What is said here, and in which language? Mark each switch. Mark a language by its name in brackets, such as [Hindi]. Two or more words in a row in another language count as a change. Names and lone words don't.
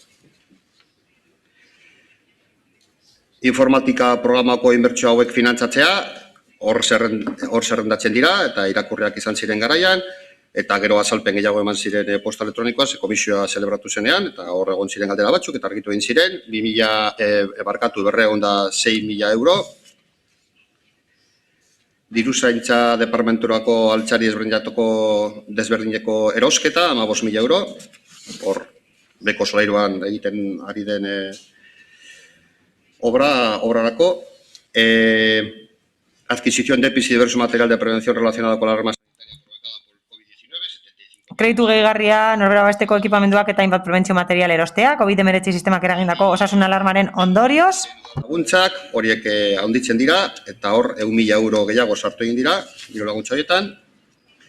[Basque] Informatika programako inbertsio hauek finantzatzea, hor zerrendatzen dira, eta irakurriak izan ziren garaian, eta gero azalpen gehiago eman ziren posta elektronikoa, komisioa zelebratu zenean, eta hor egon ziren galdera batzuk, eta argitu egin ziren, 206.000 euro. Diruzaintza departamenturako altzari desberdineko erosketa, 15.000 euro. Hor, beko solairuan egiten ari den obrarako. [Spanish] Adquisición de EPIs y diverso material de prevención relacionado con las armas. [Basque] Kreditu gehigarria, norbera besteko ekipamenduak eta hainbat prebentzio material erostea, COVID-19 sistemak eragindako osasun alarmaren ondorioz. Laguntzak horiek handitzen dira, eta hor 1.000 euro gehiago sartu egin dira, diru laguntza horietan.